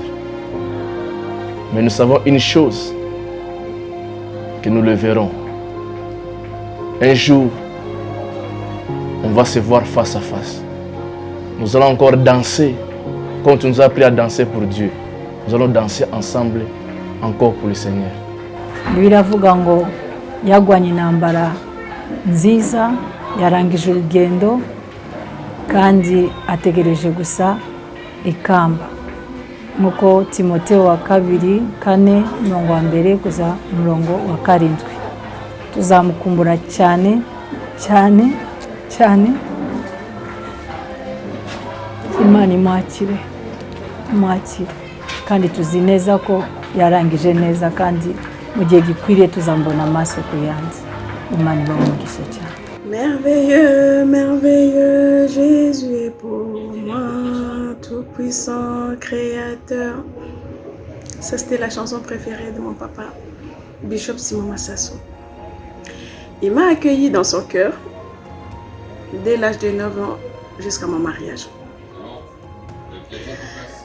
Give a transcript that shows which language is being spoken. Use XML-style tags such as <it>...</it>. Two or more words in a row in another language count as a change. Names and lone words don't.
<fr>Mais nous savons une chose, que nous le verrons. Un jour, on va se voir face à face. Nous allons encore danser, comme tu nous as appris à danser pour Dieu. Nous allons danser ensemble encore pour le Seigneur.</fr> <rw>Biravuga ngo yagwanye intambara nziza, yarangije urugendo kandi ategereje gusa ikamba. Nkuko Timotheo wa 2:4 kuza 7. Tuzamukumbura cyane cyane cyane. Imana imwakire kandi tuzi neza ko yarangije neza, kandi mu gihe gikwiriye tuzambona amaso ku yandi. Imana ibamugishe cyane.</rw> <fr>Merveilleux, merveilleux, Jésus est pour moi, tout-puissant créateur. Ça, c'était la chanson préférée de mon papa, Bishop Simon Massasso. Il m'a accueilli dans son cœur dès l'âge de 9 ans jusqu'à mon mariage.</fr>